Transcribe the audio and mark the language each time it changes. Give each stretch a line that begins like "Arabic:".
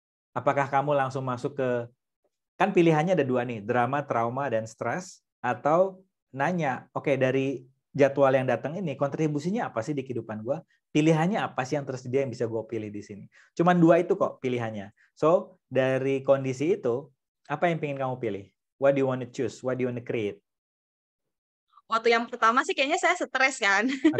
Indonesian: Apakah kamu langsung masuk ke, kan pilihannya ada dua nih, drama, trauma, dan stres, atau nanya, dari jadwal yang datang ini kontribusinya apa sih di kehidupan gue? Pilihannya apa sih yang tersedia yang bisa gue pilih di sini? Cuman dua itu kok pilihannya. So dari kondisi itu, apa yang pengen kamu pilih?
English: What do you want to choose? What do you want to create?
Indonesian: Waktu yang pertama sih kayaknya saya stres kan.